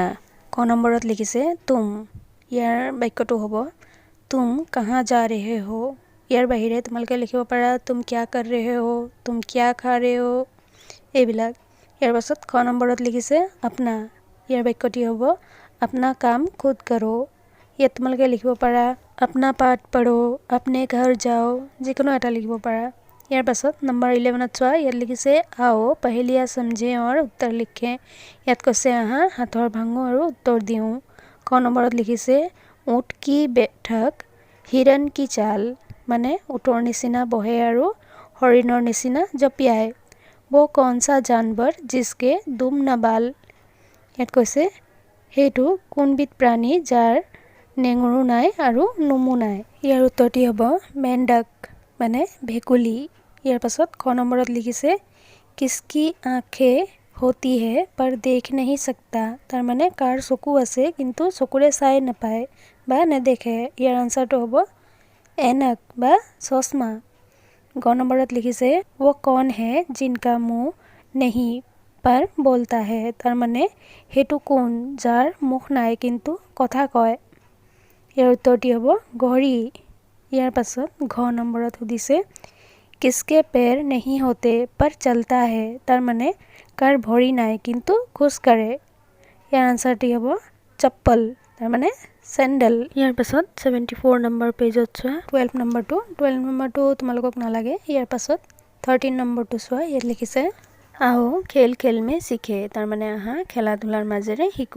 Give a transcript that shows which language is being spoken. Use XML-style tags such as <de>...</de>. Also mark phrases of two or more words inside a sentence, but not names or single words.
<as>ক নম্বৰত লিখিছে তুম, ইয়াৰ বাক্যটো হ'ব</as> <hi>तुम कहाँ जा रहे हो।</hi> <as>ইয়াৰ বাহিৰে তোমালোকে লিখিব পাৰা</as> <hi>तुम क्या कर रहे हो, तुम क्या खा रहे हो</hi> <as>এইবিলাক। ইয়াৰ পাছত খ নম্বৰত লিখিছে আপনা, ইয়াৰ বাক্যটি হ'ব</as> <hi>अपना काम खुद करो।</hi> <as>ইয়াত তোমালোকে লিখিব পাৰা</as> <hi>अपना पाठ पढ़ो, अपने घर जाओ,</hi> <as>যিকোনো এটা লিখিব পাৰা। ইয়াৰ পাছত নম্বৰ 11ত চোৱা, ইয়াত লিখিছে</as> <hi>आओ पहेलियाँ समझें और उत्तर लिखें।</hi> <as>ইয়াত কৈছে আহা হাতৰ ভাঙো আৰু উত্তৰ দিওঁ। ক নম্বৰত লিখিছে</as> <hi>ऊँट की बैठक हिरन की चाल,</hi> <as>মানে উটৰ নিচিনা বহে আৰু হৰিণৰ নিচিনা জঁপিয়ায়।</as> <hi>वो कौन सा जानवर जिसके दुम न बाल,</hi> <as>ইয়াত কৈছে সেইটো কোনবিধ প্ৰাণী যাৰ নেঙুৰো নাই আৰু নোমো নাই। ইয়াৰ উত্তৰটি হ'ব মেণ্ডক, মানে ভেকুলী। ইয়াৰ পাছত খ নম্বৰত লিখিছে</as> <hi>किसकी आँखें होती है पर देख नहीं सकता,</hi> <as>তাৰ মানে কাৰ চকু আছে কিন্তু চকুৰে চাই নাপায় বা নেদেখে। ইয়াৰ আনচাৰটো হ'ব এনক বা চশমা। গ নম্বৰত লিখিছে</as> <hi>वो कौन है जिनका मुंह नहीं पर बोलता है,</hi> <as>তাৰ মানে সেইটো কোন যাৰ মুখ নাই কিন্তু কথা কয়। ইয়াৰ উত্তৰটি হ'ব ঘড়ী। ইয়াৰ পাছত ঘ নম্বৰত সুধিছে</as> <hi>किसके पैर नहीं होते पर चलता है,</hi> <as>তাৰ মানে কাৰ ভৰি নাই কিন্তু খোজ কাঢ়ে। ইয়াৰ আনচাৰটি হ'ব চপ্পল, তাৰ মানে চেণ্ডেল। ইয়াৰ পাছত 74 নম্বৰ পেজত চোৱা 12 নম্বৰটো তোমালোকক নালাগে। ইয়াৰ পাছত 13 নম্বৰটো চোৱা, ইয়াত লিখিছে</as> <hi>आओ खेल खेल में सीखें,</hi> <as>তাৰ মানে আহা খেলা ধূলাৰ মাজেৰে শিকো।</as>